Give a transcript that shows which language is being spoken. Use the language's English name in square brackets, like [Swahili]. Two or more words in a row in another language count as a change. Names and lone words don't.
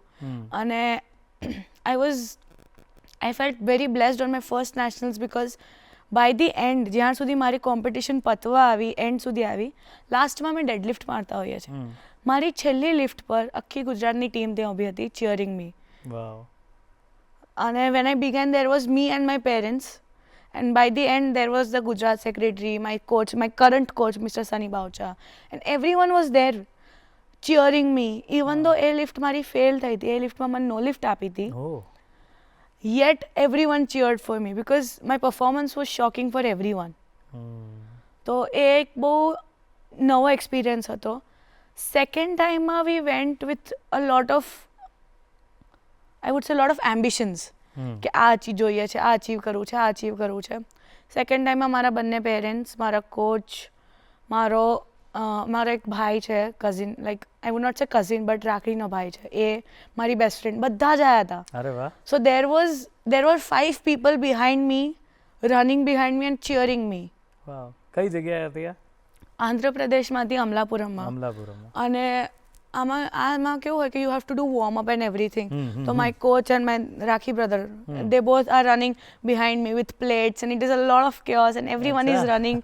[Gujarati] અને [English] I felt very blessed on my first nationals because by the end, [Gujarati] જ્યાં સુધી મારી કોમ્પિટિશન પતવા આવી, એન્ડ સુધી આવી, લાસ્ટમાં અમે ડેડલિફ્ટ મારતા હોઈએ છીએ. મારી છેલ્લી લિફ્ટ પર આખી ગુજરાતની ટીમ ત્યાં ઊભી હતી [English] cheering me. અને when I began there was me and my parents. And by the end, there was the Gujarat secretary, my coach, my current coach, Mr. Sunny Baucha. And everyone was there cheering me. Even though a lift [Gujarati] મારી fail થઈ હતી, એ liftમાં મને [English] no lift [Gujarati] આપી હતી. [English] Yet everyone cheered for me because my performance was shocking for everyone. [Gujarati] તો એ એક બહુ નવો એક્સપિરિયન્સ હતો. સેકન્ડ ટાઈમમાં [English] we went with a lot of, I would say, lot of ambitions. [Gujarati] કે આ અચીવ જોઈએ છે, આ અચીવ કરવું છે, આ અચીવ કરવું છે. સેકન્ડ ટાઈમમાં મારા બંને પેરેન્ટ્સ, મારા કોચ, મારો એક ભાઈ છે કઝિન, [English] like I would not say cousin but [Gujarati] રાખડીનો ભાઈ છે, એ મારી [English] best friend, [Gujarati] બધા જ આવ્યા હતા. અરે વાહ. સો [English] there were 5 people behind me, running behind me and cheering me. [Gujarati] વાવ. કઈ જગ્યાએ હતી આ? આંધ્રપ્રદેશમાંથી અમલાપુરમમાં. અને આમાં કેવું હોય કે [English] you have to do warm up and everything. તો my coach and my rakhi brother, they both are running behind me with plates and it is a lot of chaos and everyone is running.